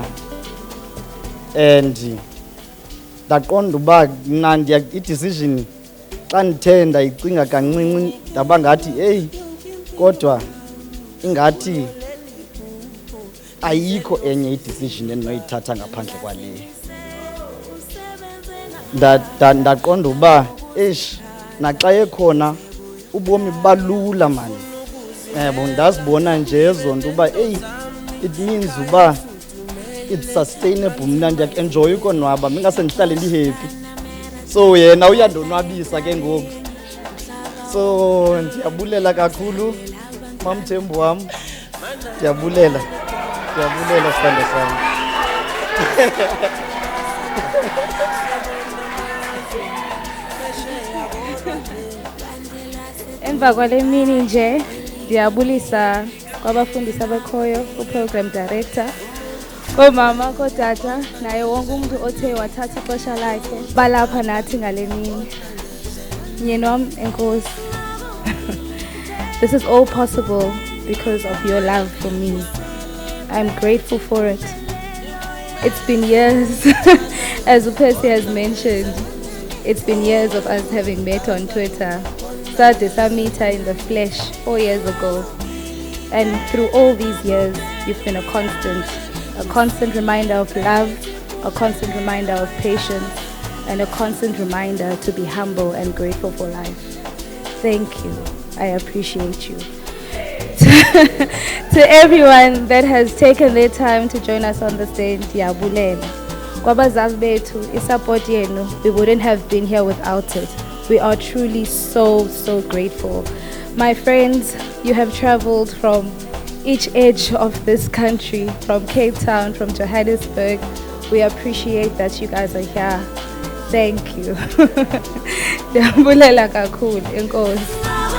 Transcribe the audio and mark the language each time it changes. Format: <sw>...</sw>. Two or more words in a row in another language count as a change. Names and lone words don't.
<xh>And ndaqonda uba mna i-decision xa ndithe ndayicinga kancinci ndaba ngathi hey kodwa ingathi ayikho enye i-decision endinoyithatha ngaphandle kwale. Ndaqonda uba naxa ekhona ubomi balula mani. Ndazibona nje ezo nto uba</xh> <en>it means</en> <xh>uba</xh> <en>it's sustainable.</en> <xh>Mna ndiyakenjoya ukonwaba ngingase ndihlale ndihappy So yena uyandonwabisa ke ngoku. So ndiyabulela kakhulu mamthembu wam. Ndiyabulela sithando sam. Emva kwale mini nje ndiyabulisa kwabafundisi abekhoyo, u-program director, koomama, kootata, naye wonke umntu othe wathatha ixesha lakhe balapha nathi ngale mini. Myeni wam, enkosi.</xh> <en>This is all possible because of your love for me. I'm grateful for it. It's been years, as Percy has mentioned, it's been years of us having met on Twitter. Started to meet her in the flesh 4 years ago. And through all these years, you've been a constant reminder of love, a constant reminder of patience, and a constant reminder to be humble and grateful for life. Thank you. I appreciate you. To everyone that has taken their time to join us on the stage,</en> <xh>ndiyabulela. Kwabazazi bethu, i-support yenu,</xh> <en>we wouldn't have been here without it. We are truly so grateful. My friends, you have traveled from each edge of this country, from Cape Town, from Johannesburg. We appreciate that you guys are here. Thank you.</en> <xh>Ndiyabulela kakhulu, enkosi.</xh>